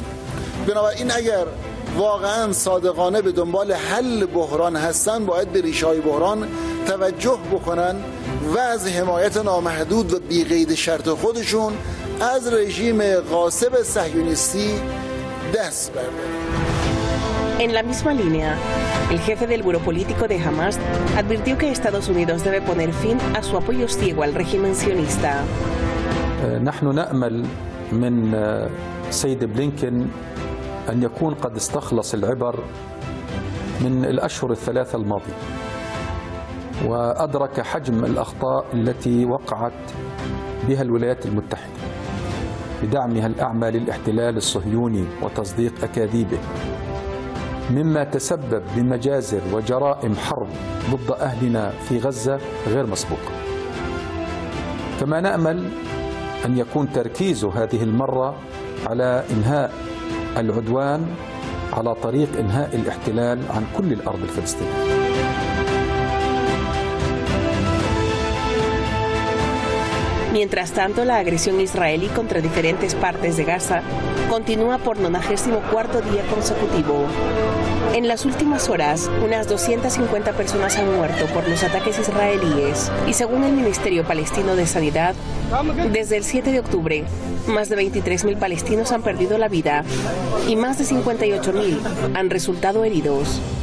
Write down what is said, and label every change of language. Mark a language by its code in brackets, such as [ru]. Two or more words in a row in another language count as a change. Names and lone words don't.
[fa] بنابراین اگر واقعا صادقانه به دنبال حل بحران هستند باید به ریشه‌های بحران توجه بکنن و از حمایت نامحدود و بی‌قید شرط خودشون از رژیم غاصب صهیونیستی دست بردارن. [es] En la misma línea, el jefe del Buró Político de Hamas advirtió que Estados Unidos debe poner fin a su apoyo ciego al régimen sionista. [ar] نحن نأمل من سيد بلينكن أن يكون قد استخلص العبر من الأشهر الثلاثة الماضية وأدرك حجم الأخطاء التي وقعت بها الولايات المتحدة بدعمها الأعمى للاحتلال الصهيوني وتصديق أكاذيبه، مما تسبب بمجازر وجرائم حرب ضد أهلنا في غزة غير مسبوقة. كما نأمل أن يكون تركيز هذه المرة على إنهاء العدوان على طريق إنهاء الاحتلال عن كل الأرض الفلسطينية. [es] Mientras tanto, la agresión israelí contra diferentes partes de Gaza continúa por 94º día consecutivo. En las últimas horas, unas 250 personas han muerto por los ataques israelíes y según el Ministerio Palestino de Sanidad, desde el 7 de octubre, más de 23.000 palestinos han perdido la vida y más de 58.000 han resultado heridos.